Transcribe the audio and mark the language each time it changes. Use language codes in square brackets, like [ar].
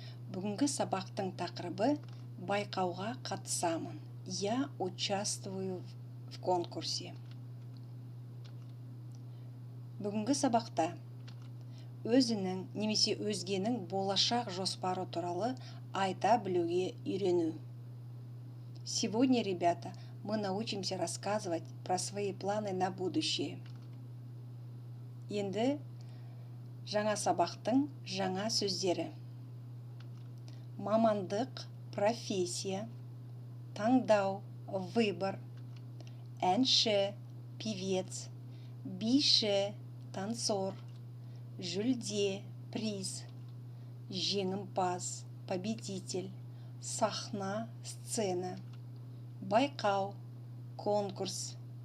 [kk] Бүгінгі сабақтың тақырыбы байқауға қатысамын. [ru] Я участвую в конкурсе. [kk] Бүгінгі сабақта өзінің немесе өзгенің болашақ жоспары туралы айта білуге үйрену. [ru] Сегодня, ребята, мы научимся рассказывать про свои планы на будущее. [kk] Енді жаңа сабақтың жаңа сөздері. Мамандық, профессия, таңдау, выбор, әнші, певец, биші, танцор, жүлде, приз, жеңімпаз, победитель, сахна, сцена, байқау, конкурс.